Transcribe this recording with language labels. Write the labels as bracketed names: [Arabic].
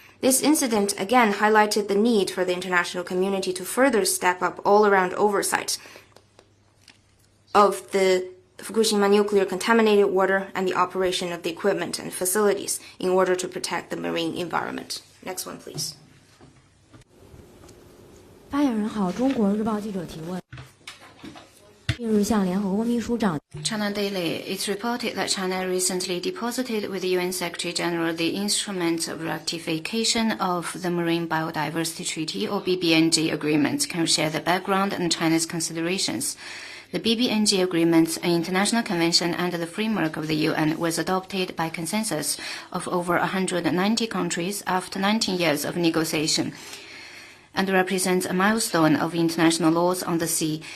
[English] This incident again highlighted the need for the international community to further step up all-around oversight of the Fukushima nuclear contaminated water and the operation of the equipment and facilities in order to protect the marine environment. Next one, please. [Chinese] 发言人好，中国日报记者提问。近日向联合国秘书长 [English] China Daily, it's reported that China recently deposited with the UN Secretary-General the instrument of ratification of the Marine Biodiversity Treaty, or BBNG agreement. Can you share the background and China's considerations? The BBNG agreement, an international convention under the framework of the UN, was adopted by consensus of over 190 countries after 19 years of negotiation, and represents a milestone of international laws on the sea.